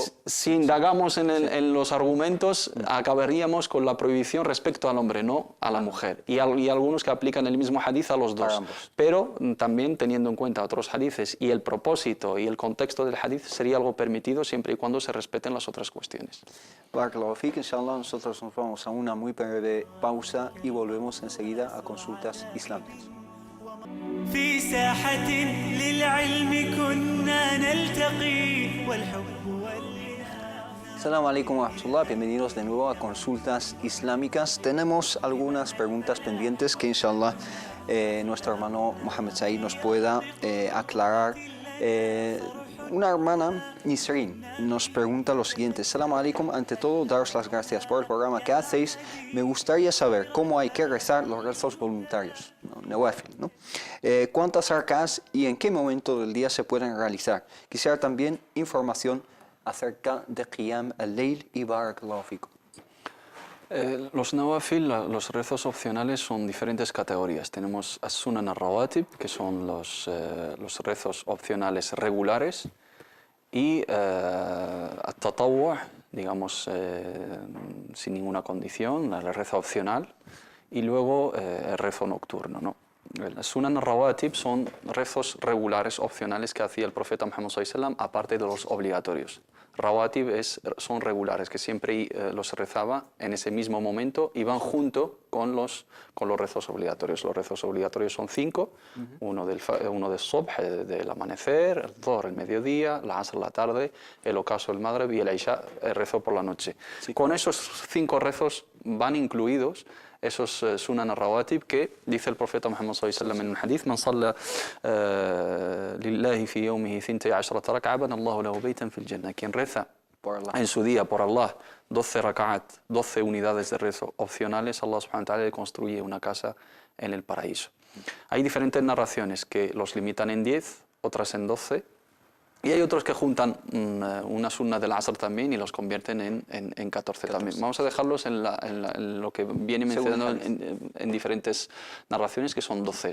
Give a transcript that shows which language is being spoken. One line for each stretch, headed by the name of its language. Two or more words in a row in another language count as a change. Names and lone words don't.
Spanish: Si indagamos en los argumentos, acabaríamos con la prohibición respecto al hombre, no a la mujer. Y algunos que aplican el mismo hadith a los dos. Pero también teniendo en cuenta otros hadithes y el propósito y el contexto del hadith, sería algo permitido siempre y cuando se respeten las otras cuestiones.
Arabic: بارك الله فيك، إن شاء الله,
Spanish: nosotros nos vamos a una muy breve pausa y volvemos enseguida a Consultas Islámicas.
Arabic: في ساحة للعلم كنا نلتقي والحب السلام عليكم ورحمة الله,
Spanish: bienvenidos de nuevo a Consultas Islámicas. Tenemos algunas preguntas pendientes que inshallah nuestro hermano Mohamed Said nos pueda aclarar. Una hermana, Nisrin, nos pregunta lo siguiente:
Arabic: السلام عليكم,
Spanish: ante todo daros las gracias por el programa que hacéis. Me gustaría saber cómo hay que rezar los rezos voluntarios, nawafil, ¿no? ¿Cuántas rak'as y en qué momento del día se pueden realizar? Quisiera también información acerca de
Arabic: قيام الليل
Spanish: y
Arabic: بارك الله فيكم.
Spanish: Los nawafil, los rezos opcionales, son diferentes categorías.
Arabic: Tenemos السنن الرواتب,
Spanish: que son los rezos opcionales regulares, y at-tatawwu', digamos, sin ninguna condición, el rezo opcional, y luego el rezo nocturno, ¿no? El
Arabic: سنن الرواتب
Spanish: son rezos regulares opcionales que hacía el profeta Muhammad
Arabic: صلى الله عليه وسلم,
Spanish: aparte de los obligatorios. Rawatib son regulares, que siempre los rezaba en ese mismo momento y van junto con los rezos obligatorios. Los rezos obligatorios son 5, uno del subh, del amanecer, el dhuhr, el mediodía, la asr, la tarde, el ocaso, el maghrib, y el isha, el rezo por la noche. Sí. Con esos 5 rezos van incluidos esos sunan al-rawatib que dice el profeta Muhammad
Arabic: صلى الله عليه وسلم
Spanish: en un hadith:
Arabic: من صلى لله في يومه 12 ركعة بنى الله له بيتا في الجنة.
Spanish: Quien reza en su día por Allah 12 rak'at, 12 unidades de rezo opcionales, Allah
Arabic: سبحانه وتعالى
Spanish: le construye una casa en el paraíso. Hay diferentes narraciones que los limitan en 10, otras en 12. Y hay otros que juntan una sunna del Asr también y los convierten en 14 también. Vamos a dejarlos en lo que viene mencionando en diferentes narraciones, que son 12.